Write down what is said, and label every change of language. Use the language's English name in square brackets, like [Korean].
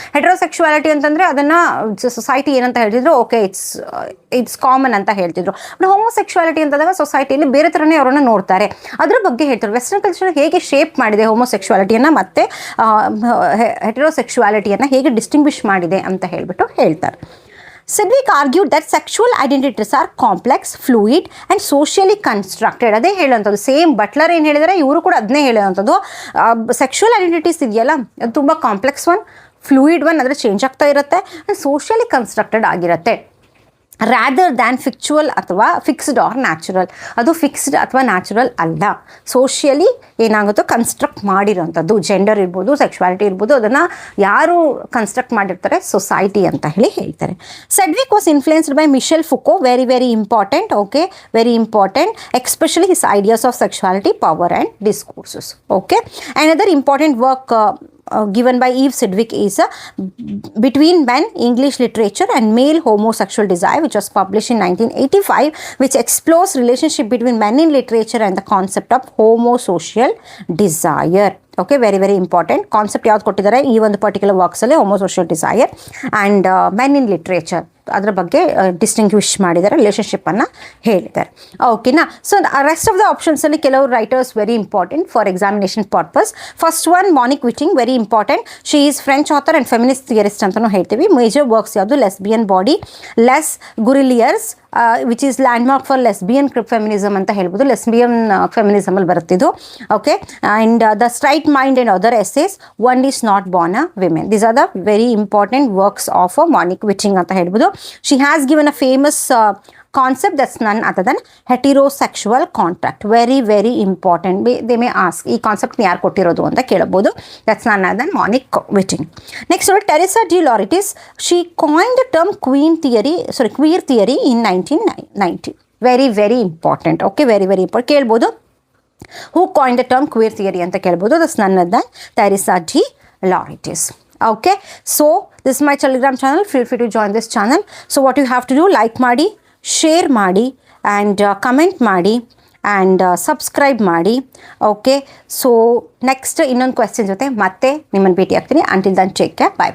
[Kannada] ಹೆಟ್ರೋಸೆಕ್ಷುವಾಲಿಟಿ ಅಂತಂದರೆ ಅದನ್ನು ಸೊಸೈಟಿ ಏನಂತ ಹೇಳ್ತಿದ್ರು, [English] okay it's common [Kannada] ಅಂತ ಹೇಳ್ತಿದ್ರು. ಬಟ್ ಹೋಮೋಸೆಕ್ಷುವಾಲಿಟಿ ಅಂತಂದಾಗ ಸೊಸೈಟಿಯಲ್ಲಿ ಬೇರೆ ಥರನೇ ಅವರನ್ನು ನೋಡ್ತಾರೆ, ಅದ್ರ ಬಗ್ಗೆ ಹೇಳ್ತಾರೆ. ವೆಸ್ಟರ್ನ್ ಕಲ್ಚರ್ ಹೇಗೆ ಶೇಪ್ ಮಾಡಿದೆ ಹೋಮೋಸೆಕ್ಷುವಾಲಿಟಿಯನ್ನು ಮತ್ತು ಹೆಟೆರೋಸೆಕ್ಷುವಾಲಿಟಿಯನ್ನು ಹೇಗೆ ಡಿಸ್ಟಿಂಗ್ವಿಷ್ ಮಾಡಿದೆ ಅಂತ ಹೇಳ್ತಾರೆ. [English] Sedgwick argued that sexual identities are complex, fluid and socially constructed. [Kannada] ಅದೇ ಹೇಳೋಂಥದ್ದು ಸೇಮ್ ಬಟ್ಲರ್ ಏನು ಹೇಳಿದರೆ ಇವರು ಕೂಡ ಅದನ್ನೇ ಹೇಳೋಂಥದ್ದು. ಸೆಕ್ಷುವಲ್ ಐಡೆಂಟಿಟೀಸ್ ಇದೆಯಲ್ಲ, ಅದು ತುಂಬ ಕಾಂಪ್ಲೆಕ್ಸ್ ಒನ್, ಫ್ಲೂಯಿಡ್ ಒನ್, ಅಂದರೆ ಚೇಂಜ್ ಆಗ್ತಾ ಇರುತ್ತೆ, ಆ್ಯಂಡ್ ಸೋಷಿಯಲಿ ಕನ್ಸ್ಟ್ರಕ್ಟೆಡ್ ಆಗಿರುತ್ತೆ. [English] rather than factual [Kannada] ಅಥವಾ [English] Fixed or natural. [Kannada] ಅದು ಫಿಕ್ಸ್ಡ್ ಅಥವಾ ನ್ಯಾಚುರಲ್ ಅಲ್ಲ, ಸೋಷಿಯಲಿ ಏನಾಗುತ್ತೋ ಕನ್ಸ್ಟ್ರಕ್ಟ್ ಮಾಡಿರೋಂಥದ್ದು. ಜೆಂಡರ್ ಇರ್ಬೋದು, ಸೆಕ್ಷುವಾಲಿಟಿ ಇರ್ಬೋದು, ಅದನ್ನು ಯಾರು ಕನ್ಸ್ಟ್ರಕ್ಟ್ ಮಾಡಿರ್ತಾರೆ, ಸೊಸೈಟಿ ಅಂತ ಹೇಳಿ ಹೇಳ್ತಾರೆ. [English] Sedgwick was influenced by Michel Foucault, very very important. Okay, very important, especially his ideas of sexuality, power and discourses. Okay, another important work given by Eve Sedgwick is Between Men, English Literature and Male Homosexual Desire, which was published in 1985, which explores relationship between men in literature and the concept of homosocial desire. [Kannada] Okay, [English] very very important concept [Kannada] ಯಾವ್ದು ಕೊಟ್ಟಿದ್ದಾರೆ ಈ ಒಂದು particular ವರ್ಕ್ಸಲ್ಲಿ, [English] homosocial desire and men in literature, [Kannada] ಅದರ ಬಗ್ಗೆ distinguish ಮಾಡಿದ್ದಾರೆ, ರಿಲೇಷನ್ಶಿಪ್ಪನ್ನು ಹೇಳಿದ್ದಾರೆ. ಓಕೆನಾ. [English] So rest of the ಆಪ್ಷನ್ಸಲ್ಲಿ ಕೆಲವು writers very important for examination purpose. First one Monique Wittig, very important. She is French author and feminist theorist [Kannada] ಅಂತಲೂ ಹೇಳ್ತೀವಿ. [English] major works ಯಾವುದು, lesbian body, Les Guerilleres, which is landmark for lesbian feminism [Kannada] ಅಂತ ಹೇಳ್ಬೋದು. Lesbian ಫೆಮಿನಿಸಮಲ್ಲಿ ಬರುತ್ತಿದ್ದು. [English] Okay, and the straight mind and other essays, one is not born a women. These are the very important works of Monique Wittig [Kannada] ಅಂತ ಹೇಳ್ಬೋದು. [English] She has given a famous concept that's none other than heterosexual contract. Very very important. They may ask [Kannada] ಈ concept ಯಾರು ಕೊಟ್ಟಿರೋದು ಅಂತ ಕೇಳಬಹುದು. [English] That's none other than Monique Witting. Next, Teresa de Lauretis. She coined the term queer theory in 1990. Very very important. Okay, very very important. ಕೇಳಬಹುದು who coined the term queer theory [Kannada] ಅಂತ ಕೇಳಬಹುದು. [English] That's none other than Teresa de Lauretis. Okay, so this is my Telegram channel. Feel free to join this channel. So what you have to do, like ಮಾಡಿ, share ಮಾಡಿ, and comment ಮಾಡಿ, and subscribe ಮಾಡಿ. [Kannada] Okay, so next ಇನ್ನೊಂದು question ಜೊತೆ ಮತ್ತೆ ನಿಮ್ಮನ್ನು ಭೇಟಿ ಆಗ್ತೀನಿ. [English] Until then take care, bye.